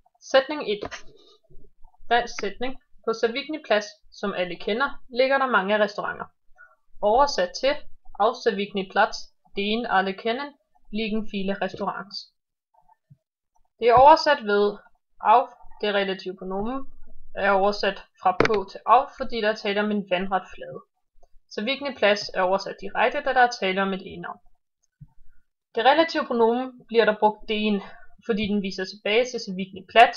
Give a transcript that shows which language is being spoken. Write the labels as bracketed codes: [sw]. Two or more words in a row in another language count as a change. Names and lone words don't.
[da] Sætning 1. Dansk sætning. På Savigny Plads, som alle kender, ligger der mange restauranter. Oversat til: [de] Auf Savigny Platz, den alle kennen, liegen viele Restaurants. [da] Det er oversat ved auf, det relative pronomen, er oversat fra på til auf, fordi der er tale om en vandret flade. Savigny Plads er oversat direkte, da der er tale om et egenavn. Det relative pronomen bliver der brugt den, fordi den viser tilbage til Savigny Platz.